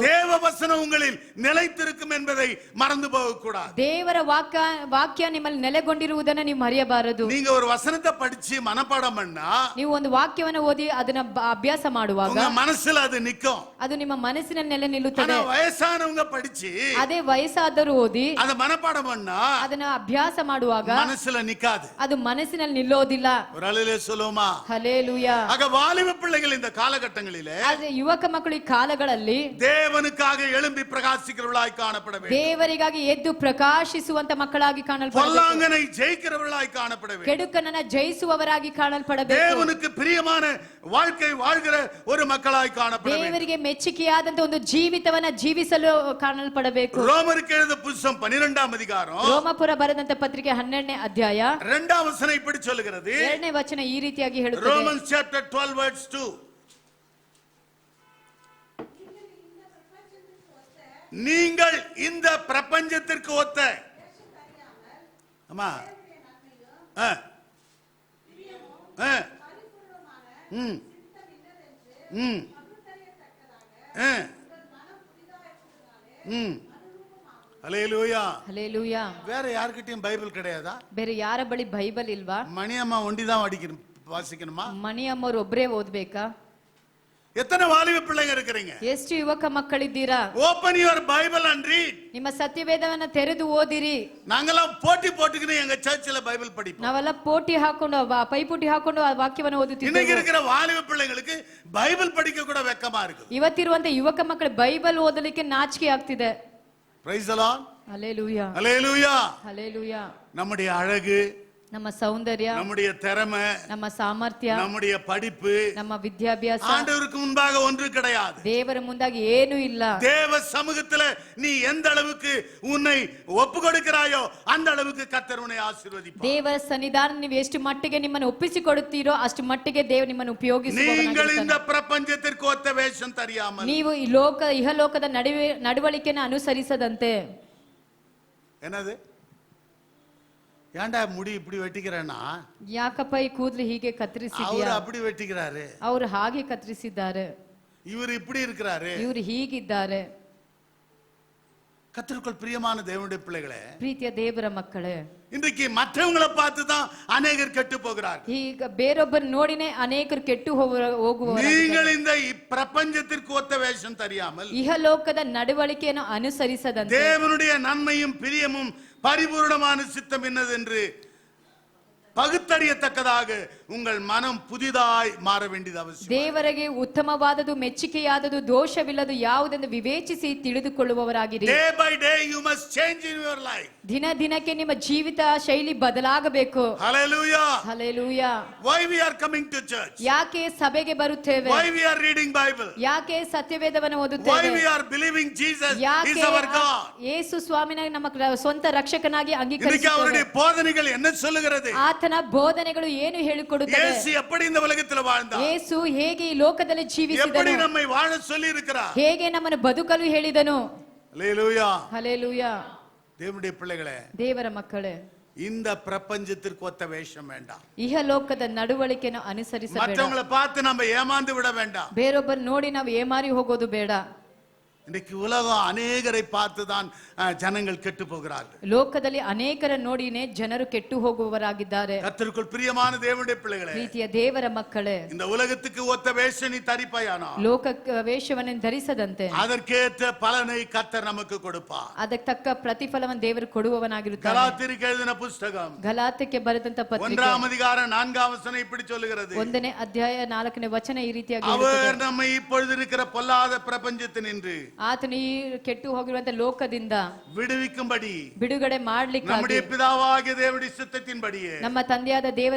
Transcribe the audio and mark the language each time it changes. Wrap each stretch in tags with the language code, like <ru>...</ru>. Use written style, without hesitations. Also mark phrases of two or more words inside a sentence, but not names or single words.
<ta>தேவ வசனம் உங்களில் நிலைத்திருக்கும் என்பதை மறந்து போக கூடாது.</ta> <kn>ದೇವರ ವಾಕ್ಯ ನಿಮ್ಮಲ್ಲಿ ನೆಲೆಗೊಂಡಿರುವುದನ್ನು ನೀವು ಮರೆಯಬಾರದು.</kn> <ta>நீங்க ஒரு வசனத்தை படிச்சு மனப்பாடம் பண்ணா,</ta> <kn>ನೀವು ಒಂದು ವಾಕ್ಯವನ್ನು ಓದಿ ಅದನ್ನ ಅಭ್ಯಾಸ ಮಾಡುವಾಗ</kn> <ta>உங்க மனசுல அது நிக்கும்.</ta> <kn>ಅದು ನಿಮ್ಮ ಮನಸ್ಸಿನಲ್ಲಿ ನೆಲೆ ನಿಲ್ಲುತ್ತದೆ.</kn> <ta>ஆனா வயசானவங்க படிச்சு</ta> <kn>ಅದೇ ವಯಸ್ಸಾದರೂ ಓದಿ</kn> <ta>அத மனப்பாடம் பண்ணா</ta> <kn>ಅದನ್ನ ಅಭ್ಯಾಸ ಮಾಡುವಾಗ</kn> <ta>மனசுல நிக்காது.</ta> <kn>ಅದು ಮನಸ್ಸಿನಲ್ಲಿ ನಿಲ್ಲೋದಿಲ್ಲ.</kn> <ta>ஒரு அலையிலே சொல்லுமா,</ta> <kn>ಹಲ್ಲೆಲೂಯಾ.</kn> <ta>ஆக வாலிப பிள்ளைகள் இந்த காலகட்டங்களிலே</ta> <kn>ಆದ್ರೆ ಯುವಕ ಮಕ್ಕಳು ಈ ಕಾಲಗಳಲ್ಲಿ</kn> <ta>தேவனுக்காக எழும்பி பிரகாசிக்கிறவர்களாய் காணப்பட வேண்டும்.</ta> <kn>ದೇವರಿಗಾಗಿ ಎದ್ದು ಪ್ರಕಾಶಿಸುವಂತ ಮಕ್ಕಳಾಗಿ ಕಾಣಲ್ಪಡಬೇಕು.</kn> <ta>பொல்லாங்கனை ஜெயிக்கிறவர்களாய் காணப்பட வேண்டும்.</ta> <kn>ಕೆಡುಕನನ್ನ ಜಯಿಸುವವರಾಗಿ ಕಾಣಲ್ಪಡಬೇಕು.</kn> <ta>தேவனுக்கு பிரியமான வாழ்க்கை வாழ்கிற ஒரு மக்களாய் காணப்பட வேண்டும்.</ta> <kn>ದೇವರಿಗೆ ಮೆಚ್ಚುಗೆಯಾದಂತ ಒಂದು ಜೀವಿತವನ್ನ ಜೀವಿಸಲು ಕಾಣಲ್ಪಡಬೇಕು.</kn> <ta>ரோமருக்கு எழுதின புத்தகம் 12ஆம் அதிகாரம்</ta> <kn>ರೋಮಪುರ ಬರೆದಂತ ಪತ್ರಿಕೆ 12ನೇ ಅಧ್ಯಾಯ</kn> <ta>2ஆம் ವಚನ இப்படி சொல்லுகிறது.</ta> <kn>2ನೇ ವಚನ ಈ ರೀತಿಯಾಗಿ ಹೇಳುತ್ತದೆ.</kn> <en>Romans chapter 12 verse 2.</en> <ta>நீங்கள் இந்த பிரபஞ்சத்திற்கு ஒத்த அம்மா ஹல்லேலூயா. ஹல்லேலூயா. வேற யார்கிட்டயும் பைபிள் கிடையாதா?</ta> <kn>ಬೇರೆ ಯಾರ ಬಳಿ ಬೈಬಲ್ ಇಲ್ವಾ?</kn> <ta>மணியம்மா ஒண்டிதான் வாசிக்கணுமா?</ta> <kn>ಮಣಿಯಮ್ಮರು ಒಬ್ಬರೇ ಓದ್ಬೇಕಾ?</kn> <ta>எத்தனை வாலிப பிள்ளைங்க இருக்கிறீங்க?</ta> <kn>ಎಷ್ಟು ಯುವಕ ಮಕ್ಕಳಿದ್ದೀರಾ?</kn> <en>Open your Bible and read.</en> <kn>ನಿಮ್ಮ ಸತ್ಯವೇದವನ್ನ ತೆರೆದು ಓದಿರಿ.</kn> <ta>நாங்கெல்லாம் போட்டி போட்டுக்கிட்டு எங்க சர்ச்சில் பைபிள் படிப்போம்.</ta> <kn>ನಾವೆಲ್ಲ ಪೋಟಿ ಹಾಕೊಂಡು ಪೈಪೋಟಿ ಹಾಕೊಂಡು ಆ ವಾಕ್ಯವನ್ನು ಓದುತ್ತಿದ್ದೇವೆ.</kn> <ta>இன்னைக்கு இருக்கிற வாலிப பிள்ளைங்களுக்கு பைபிள் படிக்க கூட வெக்கமா இருக்கு.</ta> <kn>ಇವತ್ತಿರುವಂತ ಯುವಕ ಮಕ್ಕಳು ಬೈಬಲ್ ಓದಲಿಕ್ಕೆ ನಾಚಿಕೆ ಆಗ್ತಿದೆ.</kn> <en>Praise the Lord.</en> <ta>ஹல்லேலூயா. ஹல்லேலூயா. ஹல்லேலூயா. நம்முடைய அழகு,</ta> <kn>ನಮ್ಮ ಸೌಂದರ್ಯ,</kn> <ta>நம்முடைய திறமை,</ta> <kn>ನಮ್ಮ ಸಾಮರ್ಥ್ಯ,</kn> <ta>நம்முடைய படிப்பு</ta> <kn>ನಮ್ಮ ವಿದ್ಯಾಭ್ಯಾಸ</kn> <ta>ஆண்டவருக்கு முன்பாக ஒன்று கிடையாது.</ta> <kn>ದೇವರ ಮುಂದಾಗಿ ಏನೂ ಇಲ್ಲ.</kn> <ta>தேவ சமூகத்துல நீ எந்த அளவுக்கு உன்னை ஒப்பு கொடுக்கிறாயோ அந்த அளவுக்கு கர்த்தர் உன்னை ஆசீர்வதிப்பார்.</ta> <kn>ದೇವರ ಸನ್ನಿಧಾನ ನೀವು ಎಷ್ಟು ಮಟ್ಟಿಗೆ ನಿಮ್ಮನ್ನು ಒಪ್ಪಿಸಿಕೊಡುತ್ತೀರೋ ಅಷ್ಟು ಮಟ್ಟಿಗೆ ದೇವರು ನಿಮ್ಮನ್ನು ಉಪಯೋಗಿಸುವವನಾಗಿರುತ್ತಾನೆ.</kn> <ta>நீங்கள் இந்த பிரபஞ்சத்திற்கு ஒத்த வேஷம் தெரியாமல்</ta> <kn>ನೀವು ಈ ಇಹಲೋಕದ ನಡವಳಿಕೆಯನ್ನು ಅನುಸರಿಸದಂತೆ.</kn> <ta>என்னது ஏன்டா முடி இப்படி வெட்டிக்கிறேன்னா?</ta> <kn>ಯಾಕಪ್ಪ ಈ ಕೂದಲು ಹೀಗೆ ಕತ್ತರಿಸಿದ್ಯಾ?</kn> <ta>ಅವರು அப்படி வெட்டிக்கிறாரு,</ta> <kn>ಅವರು ಹಾಗೆ ಕತ್ತರಿಸಿದ್ದಾರೆ,</kn> <ta>இவர் இப்படி இருக்கிறாரு.</ta> <kn>ಇವರು ಹೀಗಿದ್ದಾರೆ.</kn> <ta>கர்த்தருக்குள் பிரியமான தேவனுடைய பிள்ளைகளே,</ta> <kn>ಪ್ರೀತಿಯ ದೇವರ ಮಕ್ಕಳೇ,</kn> <ta>இன்றைக்கு மற்றவங்களை பார்த்து தான் அநேகர் கெட்டு போகிறார்கள்.</ta> <kn>ಈಗ ಬೇರೊಬ್ಬರು ನೋಡಿನೇ ಅನೇಕರು ಕೆಟ್ಟು ಹೋಗುವರು.</kn> <ta>நீங்கள் இந்த பிரபஞ்சத்திற்கு ஒத்த வேஷம் தெரியாமல்</ta> <kn>ಇಹಲೋಕದ ನಡವಳಿಕೆಯನ್ನು ಅನುಸರಿಸದಂತೆ</kn> <ta>தேவனுடைய நன்மையும் பிரியமும் பரிபூர்ணமான சித்தம் என்னதென்று பகுத்தறியத்தக்கதாக உங்கள் மனம் புதிதாய் மாற வேண்டியது அவசியம்.</ta> <kn>ದೇವರಿಗೆ ಉತ್ತಮವಾದದು ಮೆಚ್ಚುಗೆಯಾದದು ದೋಷವಿಲ್ಲದು ಯಾವುದೆಂದು ವಿವೇಚಿಸಿ ತಿಳಿದುಕೊಳ್ಳುವವರಾಗಿರಿ.</kn> <en>Day by day you must change in your life.</en> <kn>ದಿನ ದಿನಕ್ಕೆ ನಿಮ್ಮ ಜೀವಿತ ಶೈಲಿ ಬದಲಾಗಬೇಕು.</kn> <en>Hallelujah.</en> <kn>ಹಲ್ಲೇಲೂಯಾ.</kn> <en>Why we are coming to church?</en> <kn>ಯಾಕೆ ಸಭೆಗೆ ಬರುತ್ತೇವೆ?</kn> <en>Why we are reading Bible?</en> <kn>ಯಾಕೆ ಸತ್ಯವೇದವನ್ನು</kn> <en>Why</en> <kn>ಓದುತ್ತೇವೆ?</kn> <en>we are believing Jesus</en> <kn>ಯಾಕೆ</kn> <en>is our God?</en> <kn>ಯೇಸು ಸ್ವಾಮಿನ ನಮ್ಮ ಸ್ವಂತ ರಕ್ಷಕನಾಗಿ</kn> <ta>இன்னைக்கு</ta> <kn>ಅಂಗೀಕರಿಸುತ್ತೇವೆ.</kn> <ta>அவருடைய போதனைகள் என்ன சொல்லுகிறது?</ta> <kn>ಆತನ ಬೋಧನೆಗಳು ಏನು ಹೇಳಿಕೊಡುತ್ತವೆ?</kn> <ta>இயேசு எப்படி இந்த உலகத்தில் வாழ்ந்தார்?</ta> <kn>ಯೇಸು ಹೇಗೆ ಈ ಲೋಕದಲ್ಲಿ</kn> <ta>எப்படி</ta> <kn>ಜೀವಿಸಿದನು?</kn> <ta>நம்மை வாழ சொல்லி இருக்கிறார்?</ta> <kn>ಹೇಗೆ ನಮ್ಮನ್ನು ಬದುಕಲು ಹೇಳಿದನು?</kn> <ta>ஹல்லேலூயா.</ta> <kn>ಹಲ್ಲೇಲೂಯಾ.</kn> <ta>தேவனுடைய பிள்ளைகளே,</ta> <kn>ದೇವರ ಮಕ್ಕಳೇ,</kn> <ta>இந்த பிரபஞ்சத்திற்கு ஒத்த வேஷம் வேண்டாம்.</ta> <kn>ಇಹಲೋಕದ ನಡವಳಿಕೆಯನ್ನು ಅನುಸರಿಸಬೇಡ.</kn> <ta>மற்றவங்களை பார்த்து நம்ம ஏமாந்து விட வேண்டாம்.</ta> <kn>ಬೇರೊಬ್ಬರು ನೋಡಿ ನಾವು ಏಮಾರಿ ಹೋಗೋದು ಬೇಡ.</kn> <ta>இன்னைக்கு உலகம் அநேகரை பார்த்து தான் ஜனங்கள் கெட்டு போகிறார்கள்.</ta> <kn>ಲೋಕದಲ್ಲಿ ಅನೇಕರ ನೋಡಿನೇ ಜನರು ಕೆಟ್ಟು ಹೋಗುವವರಾಗಿದ್ದಾರೆ.</kn> <ta>கர்த்தருக்குள் பிரியமான தேவனுடைய பிள்ளைகளே,</ta> <kn>ಪ್ರೀತಿಯ ದೇವರ ಮಕ್ಕಳೇ,</kn> <ta>இந்த உலகத்துக்கு ஒத்த வேஷம் நீ தரிப்பாயானா</ta> <kn>ಲೋಕ ವೇಷವನ್ನು ಧರಿಸದಂತೆ</kn> <ta>அதற்கேற்ற பலனை கர்த்தர் நமக்கு கொடுப்பார்.</ta> <kn>ಅದಕ್ಕೆ ತಕ್ಕ ಪ್ರತಿಫಲವನ್ನು ದೇವರು ಕೊಡುವವನಾಗಿರುತ್ತಾನೆ.</kn> <ta>கலாத்தியருக்கு எழுதின புத்தகம்</ta> <kn>ಗಲಾತ್ಯಕ್ಕೆ ಬರೆದಂತ ಪತ್ರಿಕೆ</kn> <ta>1ஆம் அதிகாரம் 4ஆம் வசனம் இப்படி சொல்லுகிறது.</ta> <kn>1ನೇ ಅಧ್ಯಾಯ 4ನೇ ವಚನ ಈ ರೀತಿಯಾಗಿ</kn> <ta>அவர்</ta> <kn>ಹೇಳುತ್ತದೆ.</kn> <ta>நம்மை இப்பொழுது இருக்கிற பொல்லாத பிரபஞ்சத்தினின்று</ta> <kn>ಆತನು ಈ ಕೆಟ್ಟು ಹೋಗಿರುವಂತ ಲೋಕದಿಂದ</kn> <ta>விடுவிக்கும்படி</ta> <kn>ಬಿಡುಗಡೆ ಮಾಡ್ಲಿಕ್ಕಾಗಿ</kn> <ta>நம்முடைய பிதாவாகிய தேவனுடைய சித்தத்தின்படியே</ta> <kn>ನಮ್ಮ ತಂದೆಯಾದ ದೇವರ</kn>